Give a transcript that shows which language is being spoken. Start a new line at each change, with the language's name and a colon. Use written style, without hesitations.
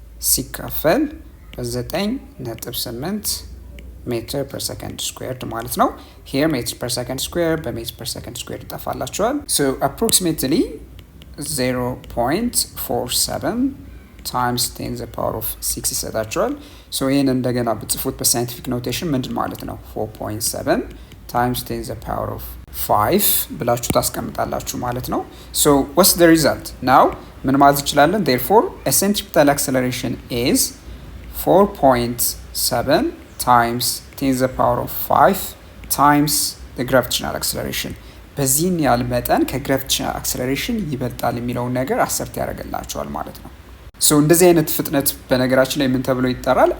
Amharic: ሲካፈል 9.8 ሜትር per second squared ማለት ነው። here ሜትር per second squared በሜትር per second squared ይጠፋላቸዋል።
English: so approximately 0.47 times 10 the power of 6
Amharic: ይሰጣቸዋል። so ይህን እንደገና ብጽፉት በሳይንቲፊክ ኖቴሽን ምንድን ማለት ነው? 4.7 times 10 the power of 5 ብላችሁ ታስቀምጣላችሁ ማለት ነው።
English: so what's the result now?
Amharic: ምን ማለት እንችላለን?
English: therefore a centripetal acceleration is 4.7 times 10 the power of 5 times the gravitational acceleration
Amharic: በዚህን ያህል መጠን ከግራቪቴሽናል አክሰለሬሽን ይበልጣል የሚለውን ነገር አሰርት ያደርግላቸዋል ማለት ነው። ሶ እንደዚህ አይነት ፍጥነት በነገራችን ላይ ምን ተብሎ ይጠራል?